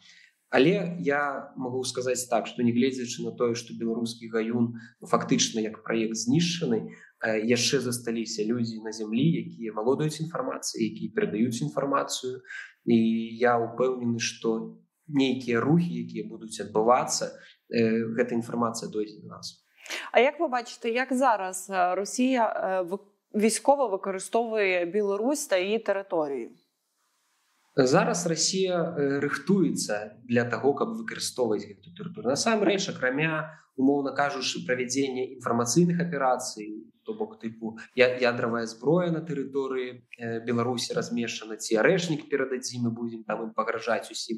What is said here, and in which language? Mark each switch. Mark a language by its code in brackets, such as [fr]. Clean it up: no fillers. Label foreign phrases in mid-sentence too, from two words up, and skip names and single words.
[be] Але я магу сказаць так, што нягледзячы на тое, што беларускі гаюн фактычна як праект знішчаны, яшчэ засталіся людзі на зямлі, якія валодаюць інфармацыяй, якія перадаюць інфармацыю. І я ўпэўнены, што нейкія рухі, якія будуць адбывацца, гэта інфармацыя дойдзе до нас. [uk] А як ви бачите, як зараз Росія військово використовує Білорусь та її територію? [be] Зараз Расія рыхтуецца для таго, каб выкарыстоўваць гэту тэрыторыю. Насамрэч, акрамя, умоўна кажучы, правядзення інфармацыйных аперацый, то бок тыпу ядравая зброя на тэрыторыі Беларусі размешчана, ці арэшнік перададзім, мы будзем там ім пагражаць усім.